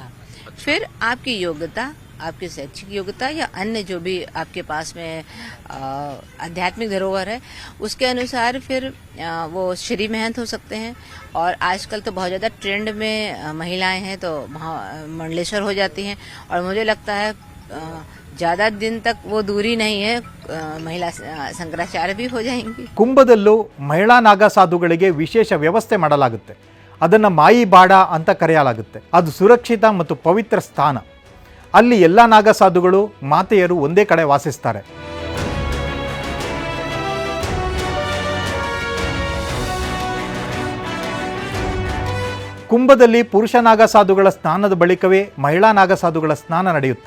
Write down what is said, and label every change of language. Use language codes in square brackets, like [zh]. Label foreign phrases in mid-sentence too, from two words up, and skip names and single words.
[hi] फिर आपकी योग्यता, आपकी शैक्षिक योग्यता या अन्य जो भी आपके पास में आध्यात्मिक धरोहर है, उसके अनुसार फिर वो श्री महंत हो सकते हैं. और आजकल तो बहुत ज़्यादा ट्रेंड में महिलाएं हैं, तो मंडलेश्वर हो जाती हैं. और मुझे लगता है ज़्यादा दिन तक वो दूरी नहीं है, महिला शंकराचार्य भी हो जाएंगी. [kn] ಕುಂಭದಲ್ಲೂ ಮಹಿಳಾ ನಾಗ ಸಾಧುಗಳಿಗೆ ವಿಶೇಷ ವ್ಯವಸ್ಥೆ ಮಾಡಲಾಗುತ್ತೆ. ಅದನ್ನು ಮಾಯಿ ಬಾಡ ಅಂತ ಕರೆಯಲಾಗುತ್ತೆ. ಅದು ಸುರಕ್ಷಿತ ಮತ್ತು ಪವಿತ್ರ ಸ್ಥಾನ. ಅಲ್ಲಿ ಎಲ್ಲ ನಾಗ ಸಾಧುಗಳು, ಮಾತೆಯರು ಒಂದೇ ಕಡೆ ವಾಸಿಸ್ತಾರೆ. ಕುಂಭದಲ್ಲಿ ಪುರುಷ ನಾಗ ಸಾಧುಗಳ ಸ್ನಾನದ ಬಳಿಕವೇ ಮಹಿಳಾ ನಾಗ ಸಾಧುಗಳ ಸ್ನಾನ ನಡೆಯುತ್ತೆ.